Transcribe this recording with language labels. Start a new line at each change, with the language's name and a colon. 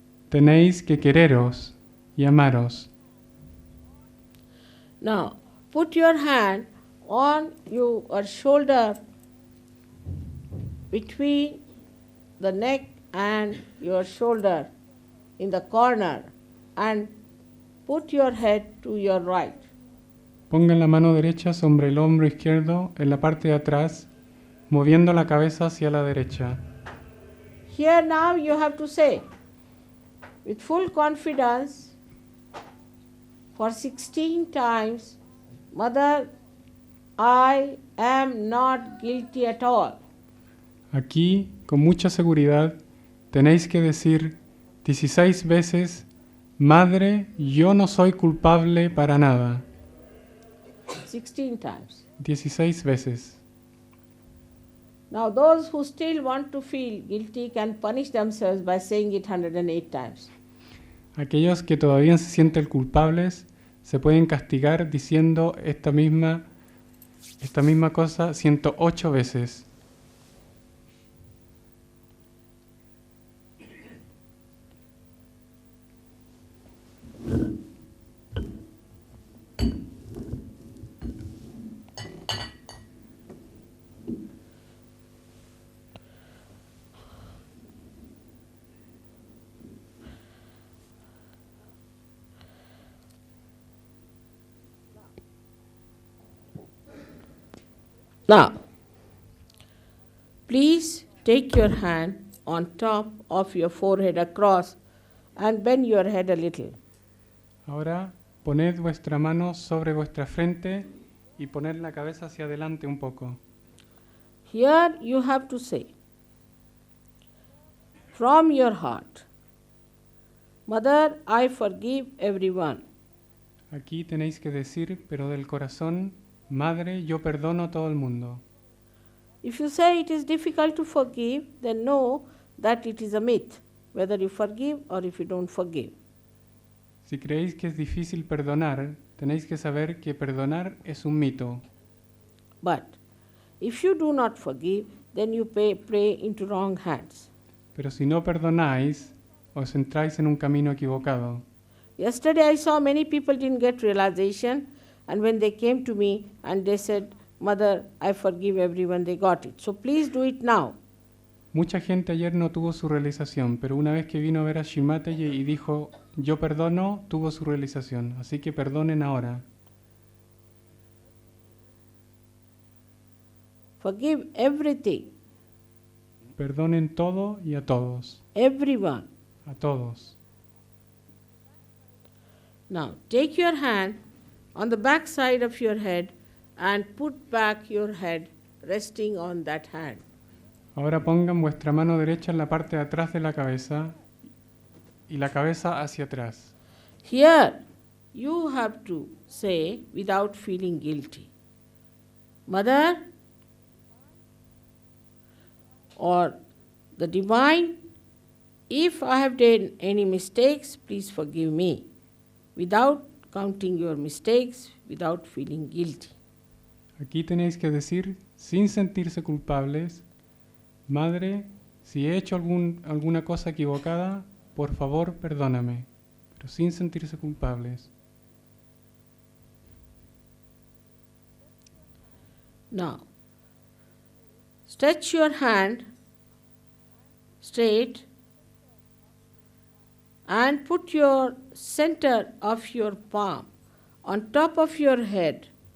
Spanish: Tenéis que quereros y amaros.
English: Now, put your hand on your shoulder between the neck and your shoulder in the corner and put your head to your right.
Spanish: Pongan la mano derecha sobre el hombro izquierdo en la parte de atrás, moviendo la cabeza hacia la derecha.
English: Here now you have to say with full confidence for 16 times, Mother, I am not guilty at all.
Spanish: Aquí, con mucha seguridad, tenéis que decir 16 veces, Madre, yo no soy culpable para nada.
English: 16 times.
Spanish: 16 veces.
English: Now those who still want to feel guilty can punish themselves by saying it 108 times.
Spanish: Aquellos que todavía se sienten culpables se pueden castigar diciendo esta misma cosa 108 veces.
English: Now, please take your hand on top of your forehead across and bend your head a little.
Spanish: Ahora poned vuestra mano sobre vuestra frente y poned la cabeza hacia adelante un poco.
English: Here you have to say, from your heart, Mother, I forgive everyone.
Spanish: Aquí tenéis que decir, pero del corazón, Madre, yo perdono a todo el mundo.
English: If you say it is difficult to forgive, then know that it is a myth, whether you forgive or if you don't forgive.
Spanish: Si creéis que es difícil perdonar, tenéis que saber que perdonar es un mito.
English: But if you do not forgive, then you pray into wrong hands.
Spanish: Pero si no perdonáis, os entráis en un camino equivocado.
English: Yesterday I saw many people didn't get realization, and when they came to me and they said, Mother, I forgive everyone, they got it. So please do it now.
Spanish: Mucha gente ayer no tuvo su realización, pero una vez que vino a ver a Shrimataji y dijo, yo perdono, tuvo su realización. Así que perdonen ahora.
English: Forgive everything,
Spanish: Perdonen todo y a todos.
English: everyone.
Spanish: A todos.
English: Now, take your hand on the back side of your head and put back your head resting on that hand.
Spanish: Ahora pongan vuestra mano derecha en la parte de atrás de la cabeza y la cabeza hacia atrás.
English: Here, you have to say without feeling guilty, Mother, or the Divine, if I have done any mistakes, please forgive me, without counting your mistakes, without feeling guilty.
Spanish: Aquí tenéis que decir, sin sentirse culpables, Madre, si he hecho alguna cosa equivocada, por favor, perdóname, pero sin sentirse culpables.
English: Now, stretch your hand straight and put your center of your palm on top of your head.